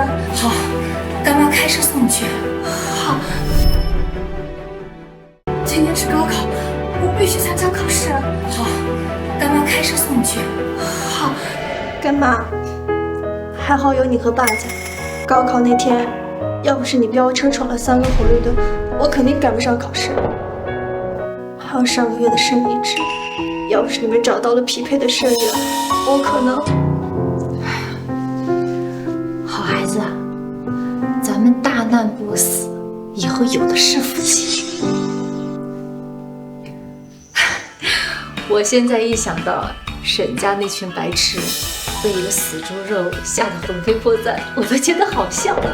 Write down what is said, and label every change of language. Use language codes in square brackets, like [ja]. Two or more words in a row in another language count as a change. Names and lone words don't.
[zh] 好，乾媽開車送你去。好。今天是高考，我必須参加考試。好，干妈开车送你去。好，干媽，還好有你和爸在。高考那天，要不是你飆車闖了3個紅綠燈，我肯定趕不上考試。還有上個月的生理期，要不是你們找到了匹配的生源，我可能…… 好孩子，咱們大難不死，以後有的是福气。我現在一想到沈家那群白痴被一個死豬肉嚇得魂飛魄散，我都覺得好笑。